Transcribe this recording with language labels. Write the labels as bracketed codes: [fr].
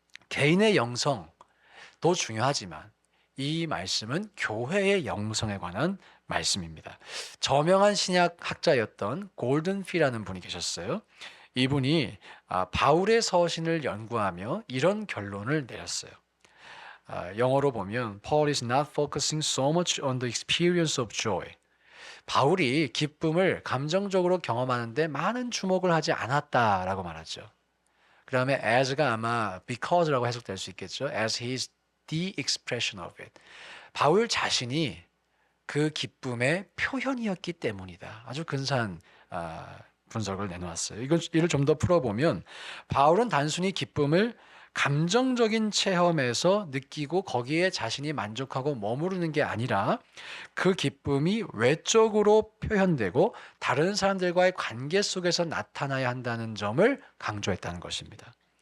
[ko] 개인의 영성도 중요하지만 이 말씀은 교회의 영성에 관한 말씀입니다. 저명한 신약 학자였던 골든피라는 분이 계셨어요. 이분이 바울의 서신을 연구하며 이런 결론을 내렸어요. 영어로 보면 [en] Paul is not focusing so much on the experience of joy, [ko] 바울이 기쁨을 감정적으로 경험하는데 많은 주목을 하지 않았다라고 말하죠. 그 다음에 as가 아마 because라고 해석될 수 있겠죠. [en] as his the expression of it. [ko] 바울 자신이 그 기쁨의 표현이었기 때문이다. 아주 근사한 분석을 내놓았어요. 이를 좀 더 풀어보면 바울은 단순히 기쁨을 감정적인 체험에서 느끼고 거기에 자신이 만족하고 머무르는 게 아니라 그 기쁨이 외적으로 표현되고 다른 사람들과의 관계 속에서 나타나야 한다는 점을 강조했다는 것입니다.